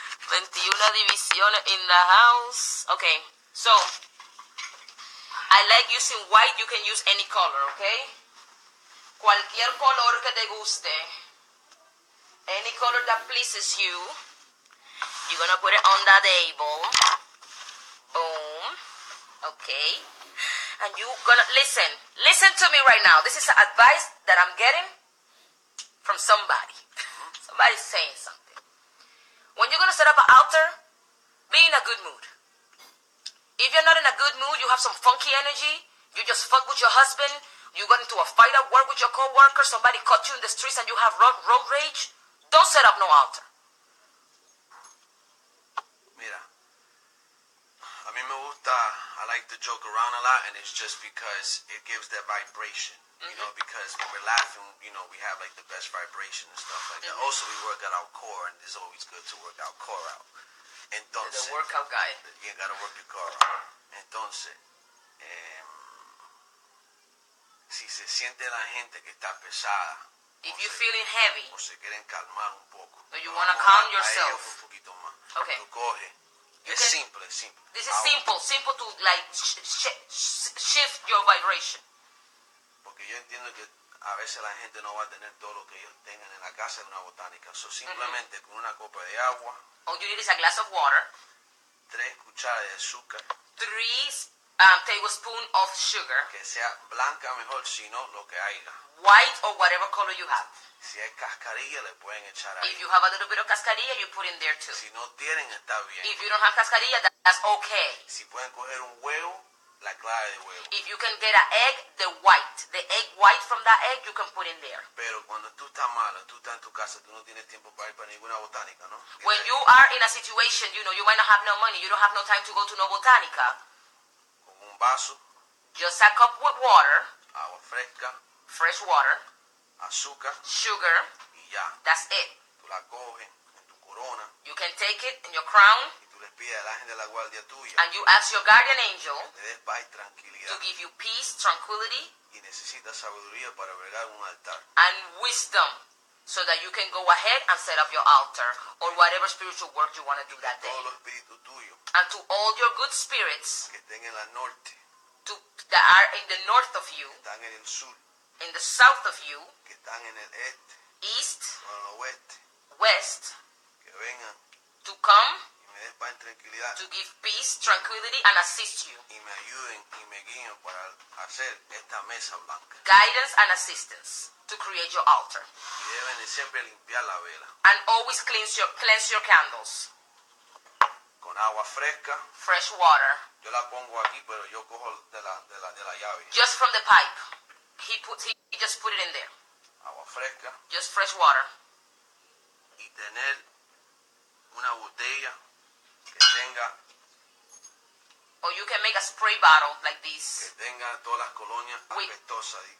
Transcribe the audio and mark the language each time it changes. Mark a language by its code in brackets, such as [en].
[en] 21 divisiones in the house. Okay, so I like using white. You can use any color, okay? [es] Cualquier color que te guste. [en] Any color that pleases you. You're gonna put it on the table. Boom. Okay. And you gonna listen. Listen to me right now. This is advice that I'm getting from somebody. Somebody's saying something. When you're gonna set up an altar, be in a good mood. If you're not in a good mood, you have some funky energy, you just fuck with your husband, you got into a fight at work with your co-worker, somebody caught you in the streets and you have road rage, don't set up no altar. [es] Mira, a mí mí me gusta, [en] I like to joke around a lot, and it's just because it gives that vibration. You know, because when we're laughing, you know, we have like the best vibration and stuff like that. Also, we work out our core, and it's always good to work our core out. [es] Entonces, [en] The workout guy. You gotta work your core out. [es] Entonces, si se siente la gente que está pesada, [en] If you're feeling heavy, [es] o se quieren calmar un poco, [en] or you want to calm [es] a ellos [en] yourself, [es] un poquito más. [en] okay. [es] Tú coges. Es simple, es simple. [en] This is simple to like shift your vibration. [es] Porque yo entiendo que a veces la gente no va a tener todo lo que ellos tengan en la casa de una botánica. So, simplemente con una copa de agua. [en] All you need is a glass of water. [es] 3 cucharadas de azúcar. [en] 3 tablespoons of sugar. [es] Que sea blanca mejor, si no, lo que haya. [en] White or whatever color you have. [es] Si hay cascarilla, le pueden echar ahí. [en] If you have a little bit of cascarilla, you put in there too. [es] Si no tienen, está bien. [en] If you don't have cascarilla, that's okay. [es] Si pueden coger un huevo, la clave de huevo. [en] If you can get an egg, the egg white from that egg, you can put in there. [es] Pero cuando tú estás malo, tú estás en tu casa, tú no tienes tiempo para ir para ninguna botánica, ¿no? [en] When you are in a situation, you know, you might not have no money, you don't have no time to go to no botanica. [es] Con un vaso. [en] Just a cup with water. [es] Agua fresca. [en] Fresh water. [es] Azúcar. [en] Sugar. [es] Y ya. [en] That's it. [es] Tú la coges en tu corona. [en] You can take it in your crown. [es] Y tú le pides al ángel de la guardia tuya. [en] And you ask your guardian angel [es] que te des paz y tranquilidad. [en] to give you peace, tranquility. [es] Y necesitas sabiduría para bregar un altar. [en] And wisdom, so that you can go ahead and set up your altar or whatever spiritual work you want to do that day. [es] Todos los espíritus tuyos. [en] And to all your good spirits [es] que estén en la norte. [en] That are in the north of you. [es] Que están en el sur. [en] In the south of you. [es] Que están en el este. [en] East. [es] O en el oeste. [en] West. [es] Que vengan. [en] To come. [es] Y me des paz y tranquilidad. [en] To give peace, tranquility, and assist you. [es] Y me ayuden y me guíen para hacer esta mesa blanca. [en] Guidance and assistance to create your altar. [es] Y deben de siempre limpiar la vela. [en] And always cleanse your candles. [es] Con agua fresca. [en] Fresh water. [es] Yo la pongo aquí, pero yo cojo de la llave. [en] Just from the pipe. He just put it in there. [es] Agua fresca. [en] Just fresh water. [es] Y tener una botella que tenga. [en] Or you can make a spray bottle like this. [es] Que tenga todas las colonias apestosas.